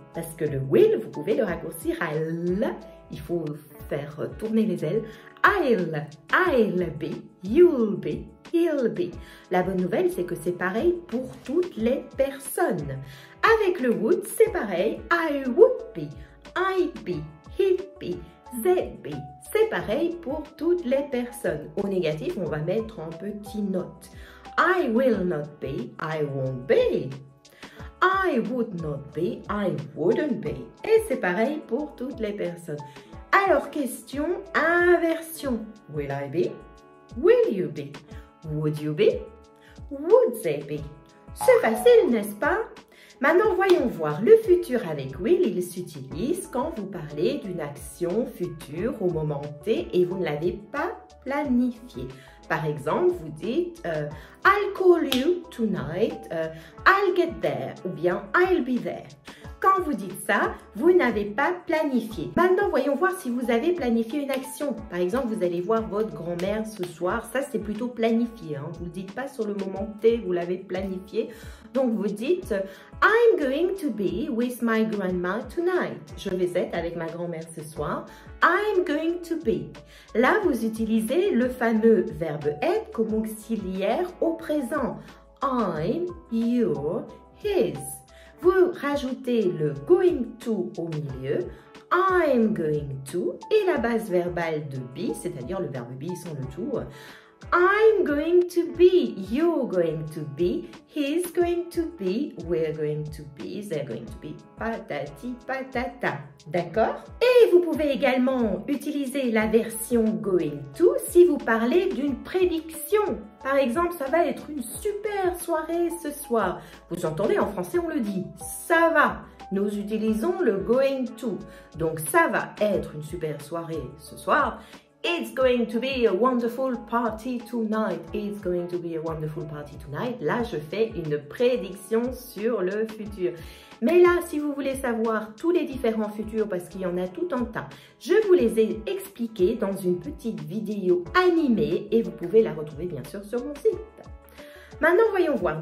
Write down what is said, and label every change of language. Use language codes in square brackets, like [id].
[fr] Parce que le will, vous pouvez le raccourcir à L, il faut faire tourner les L. [en] I'll be, you'll be, he'll be. [fr] La bonne nouvelle, c'est que c'est pareil pour toutes les personnes. Avec le would, c'est pareil. [en] I would be, I'd be, he'd be, they'd be. [fr] C'est pareil pour toutes les personnes. Au négatif, on va mettre en petit note. [en] I will not be, I won't be. I would not be, I wouldn't be. [fr] Et c'est pareil pour toutes les personnes. Alors, question inversion. [en] Will I be? Will you be? Would you be? Would they be? [fr] C'est facile, n'est-ce pas? Maintenant, voyons voir. Le futur avec will, il s'utilise quand vous parlez d'une action future au moment T et vous ne l'avez pas planifiée. Par exemple, vous dites [en] I'll call you tonight, I'll get there [fr] ou bien [en] I'll be there. [fr] Quand vous dites ça, vous n'avez pas planifié. Maintenant, voyons voir si vous avez planifié une action. Par exemple, vous allez voir votre grand-mère ce soir. Ça, c'est plutôt planifié. Hein. Vous ne le dites pas sur le moment T, vous l'avez planifié. Donc, vous dites [en] I'm going to be with my grandma tonight. [fr] Je vais être avec ma grand-mère ce soir. [en] I'm going to be. [fr] Là, vous utilisez le fameux verbe être comme auxiliaire au présent. I'm, you're, his. Vous rajoutez le going to au milieu, I'm going to, et la base verbale de be, c'est-à-dire le verbe be sans le to. [en] I'm going to be, you're going to be, he's going to be, we're going to be, they're going to be, patati patata. [fr] D'accord? Et vous pouvez également utiliser la version going to si vous parlez d'une prédiction. Par exemple, ça va être une super soirée ce soir. Vous entendez, en français, on le dit, ça va. Nous utilisons le going to. Donc, ça va être une super soirée ce soir. [en] It's going to be a wonderful party tonight. It's going to be a wonderful party tonight. [fr] Là, je fais une prédiction sur le futur. Mais là, si vous voulez savoir tous les différents futurs, parce qu'il y en a tout un tas, je vous les ai expliqués dans une petite vidéo animée et vous pouvez la retrouver bien sûr sur mon site. Maintenant, voyons voir.